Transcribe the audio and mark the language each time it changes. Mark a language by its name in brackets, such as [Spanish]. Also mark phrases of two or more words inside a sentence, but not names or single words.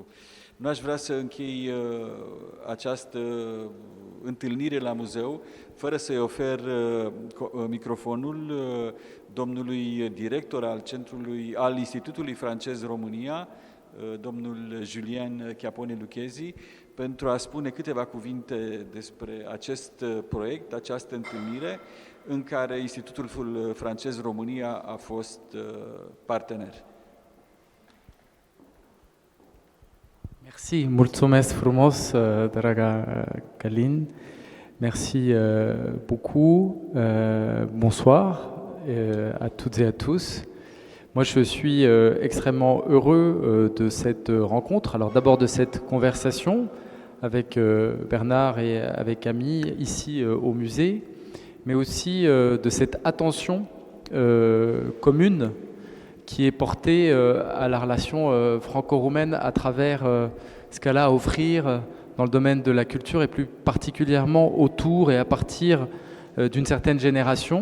[Romanian] Nu aș vrea să închei această întâlnire la muzeu fără să-i ofer microfonul domnului director al Institutului Francez România, domnul Julien Chiapone Lucchesi, pentru a spune câteva cuvinte despre acest proiect, această întâlnire în care Institutul Francez România a fost partener. Merci, mulțumesc frumos, draga Călin. [French] Merci beaucoup. Bonsoir à toutes et à tous. Moi, je suis extrêmement heureux de cette rencontre. Alors d'abord de cette conversation avec Bernard et avec Ami ici au musée, mais aussi de cette attention commune qui est porté à la relation franco-roumaine à travers ce qu'elle a à offrir dans le domaine de la culture et plus particulièrement autour et à partir d'une certaine génération.